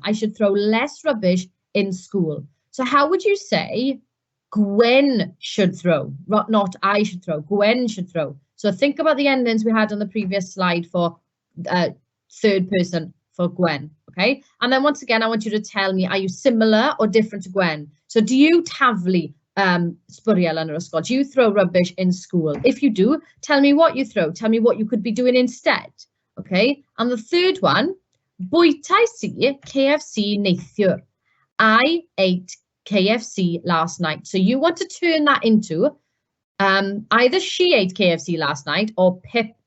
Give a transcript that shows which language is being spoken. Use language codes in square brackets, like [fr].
[en] I should throw less rubbish in school. So how would you say Gwen should throw? Not I should throw. Gwen should throw. So think about the endings we had on the previous slide for third person for Gwen, okay? And then once again, I want you to tell me, are you similar or different to Gwen? So do you [cy] taflu sbwriel yn yr ysgol? [en] Do you throw rubbish in school? If you do, tell me what you throw. Tell me what you could be doing instead, okay? And the third one, [cy] bwytais I KFC neithiwr. [en] I ate KFC last night. So you want to turn that into either she ate KFC last night or Pip